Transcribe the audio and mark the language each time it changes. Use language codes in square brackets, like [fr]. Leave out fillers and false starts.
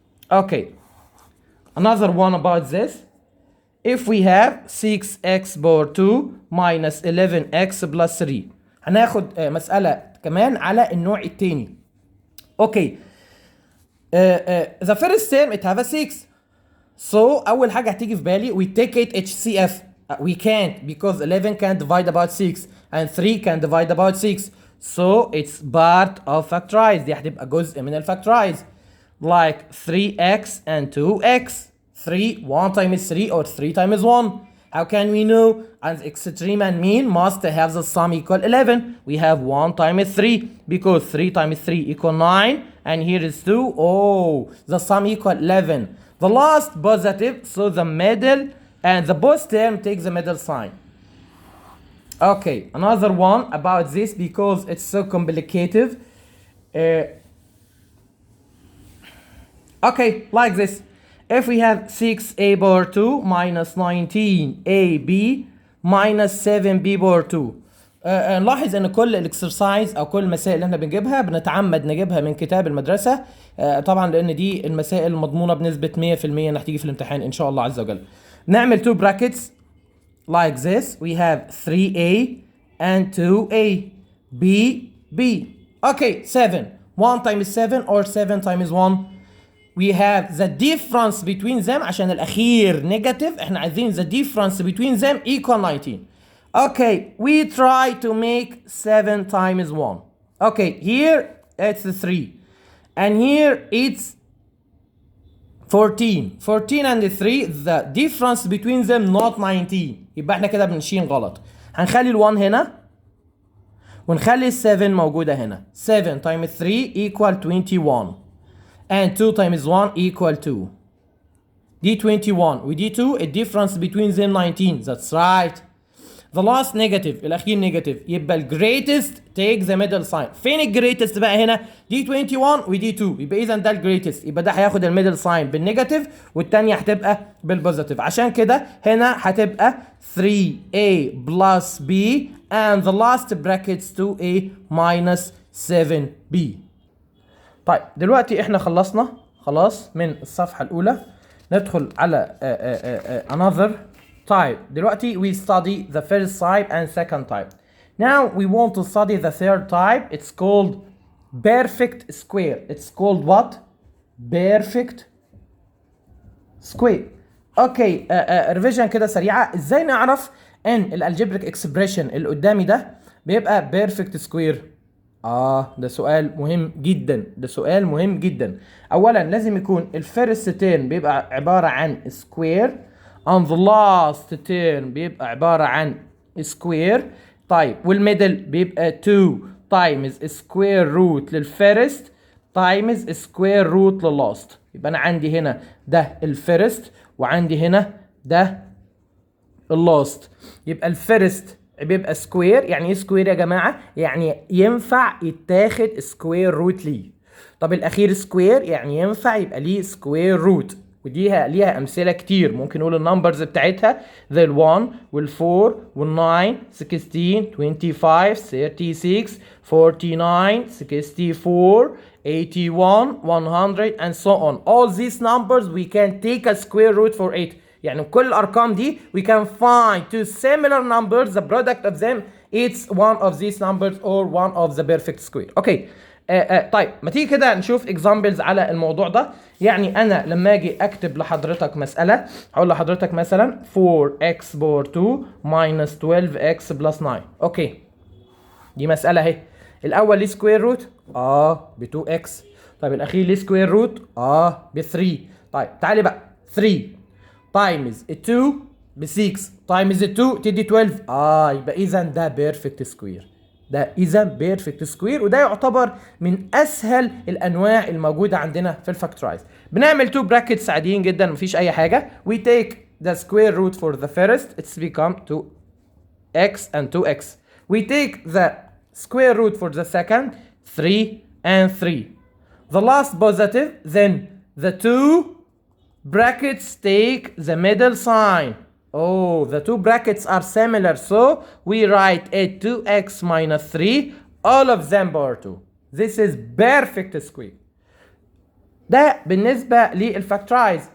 [en] Okay, another one about this. If we have 6x power 2 minus 11x plus 3. [ar] هناخد مسألة كمان على النوع التاني. [en] Okay, the first term it have a 6. So [ar] أول حاجة هتيجي في بالي [en] we take it HCF. We can't because 11 can't divide about 6 and 3 can divide about 6. So it's part of factorize. [ar] دي هتبقى جزء من الفactorize. [en] Like 3x and 2x. 3, 1 times 3 or 3 times 1. How can we know? And extreme and mean must have the sum equal 11. We have 1 times 3 because 3 times 3 equal 9 and here is 2. Oh, the sum equal 11. The last positive, so the middle and the both term takes the middle sign. Okay, another one about this because it's so complicated. Okay, like this. If we have 6a power 2 minus 19ab minus 7b power 2. [ar] نلاحظ ان كل الاكسرسايز او كل المسائل اللي احنا بنجيبها بنتعمد نجيبها من كتاب المدرسه، طبعا لان دي المسائل المضمونه بنسبه 100% انها تيجي في الامتحان ان شاء الله عز وجل. نعمل [en] two brackets like this. We have 3a and 2a b. Okay, 7. 1 times 7 or 7 times 1. We have the difference between them [ar] عشان الأخير [en] negative. [ar] احنا عايزين [en] the difference between them equal 19. Okay, we try to make 7 times 1. Okay, here it's 3. And here it's 14. 14 and 3, the difference between them not 19. [ar] يبقى احنا كده بنشين غلط. هنخلي ال1 هنا ونخلي ال7 موجودة هنا. [en] 7 times 3 equal 21. And 2 times 1 equal 2. [ar] دي 21 ودي 2, [en] the difference between them 19. That's right. The last negative, [ar] الأخير [en] negative. [ar] يبقى [en] ال greatest take the middle sign. [ar] فين ال greatest بقى هنا؟ دي 21 ودي 2. يبقى إذا ده ال greatest. يبقى ده هياخد ال middle sign بالنيجاتيف والتانية هتبقى بالبوزيتيف. عشان كده هنا هتبقى [en] 3a plus b and the last brackets 2a minus 7b. [ar] طيب دلوقتي احنا خلصنا خلاص من الصفحة الأولى. ندخل على [en] another type. دلوقتي we study the first type and second type. Now we want to study the third type. It's called perfect square. It's called what? Perfect square. [ar] اوكي ريفيجن كده سريعة. ازاي نعرف ان الالجبريك اكسبريشن اللي قدامي ده بيبقى بيرفكت سكوير؟ ده سؤال مهم جدا. اولا لازم يكون الفيرست تيرم بيبقى عبارة عن سكوير [en] and the last term [ar] بيبقى عبارة عن square. طيب والميدل بيبقى 2 times square root للفيرست times square root لللاست. يبقى أنا عندي هنا ده الفيرست وعندي هنا ده اللاست. يبقى الفيرست بيبقى سكوير. يعني ايه سكوير يا جماعة؟ يعني ينفع يتاخد سكوير روت ليه. طب الأخير سكوير يعني ينفع يبقى ليه سكوير روت. ودي ليها امثله كتير. ممكن نقول النمبرز بتاعتها زي ال1 وال4 وال9 16 25 36 49 64 81 100 [en] and so on. All these numbers we can take a square root for it. [ar] يعني كل الارقام دي [en] we can find two similar numbers, the product of them it's one of these numbers or one of the perfect square. [ar] اوكي طيب ما تيجي كده نشوف examples على الموضوع ده. يعني انا لما اجي اكتب لحضرتك مساله هقول لحضرتك مثلا 4x باور 2 minus 12x plus 9. اوكي دي مساله اهي. الاول ليه سكوير روت ب 2x. طيب الاخير ليه سكوير روت ب 3. طيب تعالي بقى 3 times 2 ب 6 times 2 تدي 12. يبقى اذا ده بيرفكت سكوير. ده اذا بيرفكت سكوير وده يعتبر من اسهل الانواع الموجوده عندنا في الفاكتورايز. بنعمل 2 brackets عاديين جدا مفيش اي حاجه. [en] We take the square root for the first, it's become 2x and 2x. We take the square root for the second, 3 and 3. The last positive, then the 2 brackets take the middle sign. The two brackets are similar, so we write it 2x minus 3, all of them power 2. This is perfect square. [ar] ده بالنسبة للفاكتورايز.